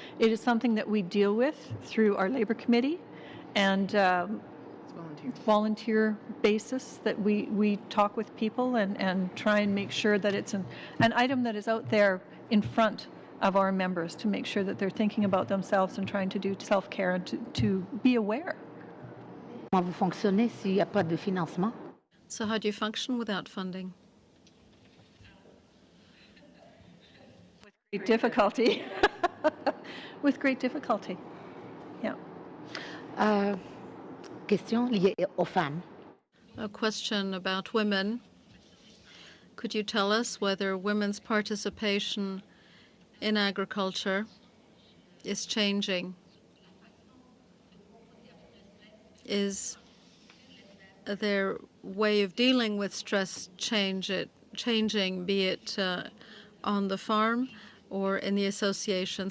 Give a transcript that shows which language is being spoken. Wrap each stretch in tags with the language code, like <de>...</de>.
<en>It is something that we deal with through our Labour Committee and volunteer basis that we talk with people and try and make sure that it's an item that is out there in front of our members to make sure that they're thinking about themselves and trying to do self-care and to be aware.</en> <fr>Comment vous fonctionnez s'il n'y a pas de financement?</fr> <en>So how do you function without funding? Great difficulty. With great difficulty. Yeah.</en> <fr>Question liée aux femmes.</fr> <en>A question about women. Could you tell us whether women's participation in agriculture is changing? Is their way of dealing with stress changing, be it on the farm or in the association?</en>